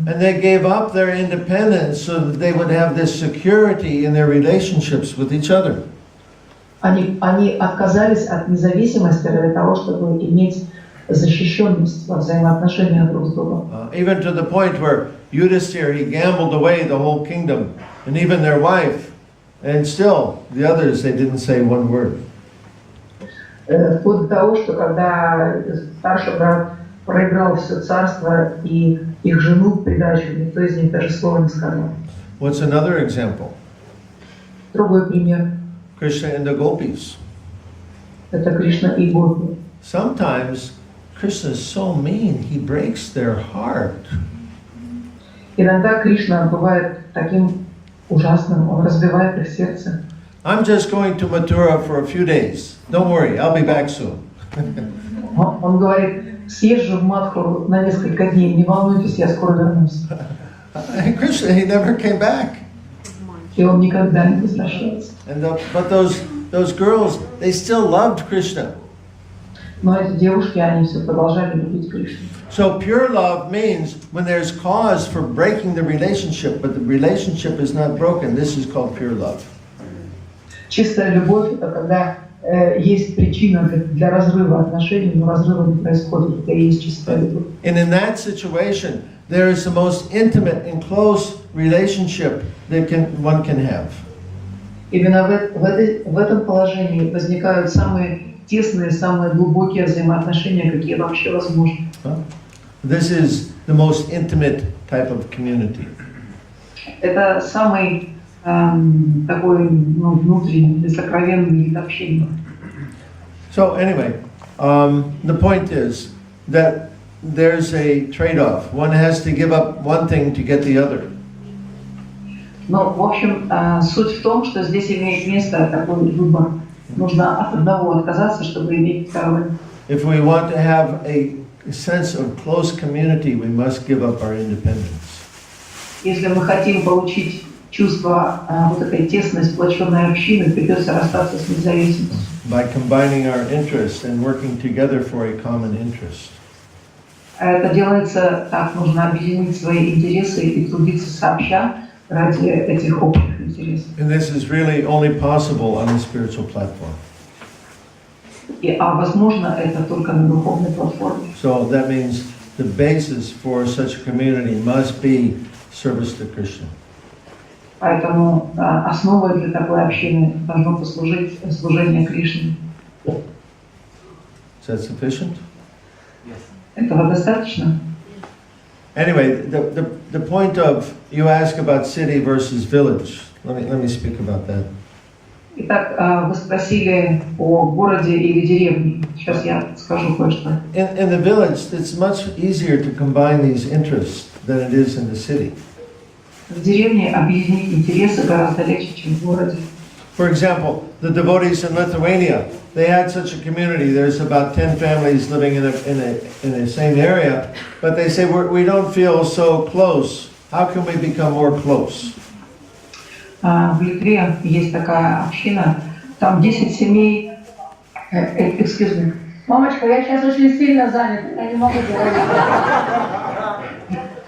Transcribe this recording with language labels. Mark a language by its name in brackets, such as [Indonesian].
[English] And they gave up their independence so that they would have this security in their relationships with each other. [Russian] Они отказались от независимости для того, чтобы иметь защищенность во взаимоотношениях друг с другом. [English] Even to the point where Yudhisthira, he gambled away the whole kingdom, and even their wife, and still the others, they didn't say one word. [Russian] Вплоть до того, что когда старший брат проиграл все царство и их жену в придачу, никто из них даже слова не сказал. [English] What's another example? [Russian] Другой пример. [English] Krishna and the gopis. [Russian] Это Кришна и Гопи. [English] Sometimes Krishna is so mean, he breaks their heart. [Russian] Иногда Кришна бывает таким ужасным, он разбивает их сердце. [English] I'm just going to Mathura for a few days. Don't worry, I'll be back soon. [Russian] Он говорит, съезжу в Мадхуру на несколько дней, не волнуйтесь, я скоро вернусь. [English] And Krishna, he never came back. [Russian] И он никогда не возвращается. [English] But those girls, they still loved Krishna. [Russian] Но эти девушки, они все продолжали любить Кришну. [English] So pure love means when there's cause for breaking the relationship, but the relationship is not broken, this is called pure love. [Russian] Чистая любовь – это когда есть причина для разрыва отношений, но разрыва не происходит, это и есть чистая любовь. [English] And in that situation, there is the most intimate and close relationship that one can have. [Russian] Именно в этом положении возникают самые тесные, самые глубокие взаимоотношения, какие вообще возможны. [English] This is the most intimate type of community. [Russian] Это самый такой внутренний, сокровенный вид общения. [English] So anyway, the point is that there's a trade-off. One has to give up one thing to get the other. [Russian] Но, в общем, суть в том, что здесь имеет место такой выбор. Нужно от одного отказаться, чтобы иметь второе. [English] If we want to have a sense of close community, we must give up our independence. [Russian] Если мы хотим получить чувство вот этой тесной, сплоченной общины, придется расстаться с независимостью. [English] By combining our interests and working together for a common interest. [Russian] Это делается так, нужно объединить свои интересы и трудиться сообща ради этих общих интересов. [English] And this is really only possible on the spiritual platform. [Russian] А возможно это только на духовной платформе. [English] So that means the basis for such a community must be service to Krishna. [Russian] Поэтому основой для такой общины должно послужить служение Кришне. [English] Is that sufficient? [Russian] Этого достаточно? [English] Anyway, the point of, you ask about city versus village. Let me speak about that. [Russian] Итак, вы спросили о городе или деревне. Сейчас я скажу кое-что. [English] In the village, it's much easier to combine these interests than it is in the city. [Russian] В деревне объединить интересы гораздо легче, чем в городе. [English] For example, the devotees in Lithuania, they had such a community. There's about 10 families living in the same area, but they say we don't feel so close. How can we become more close? [Russian] В Литве есть такая община, там 10 семей. [English] Excuse me. [Russian] Мамочка, я сейчас очень сильно занята, я не могу говорить.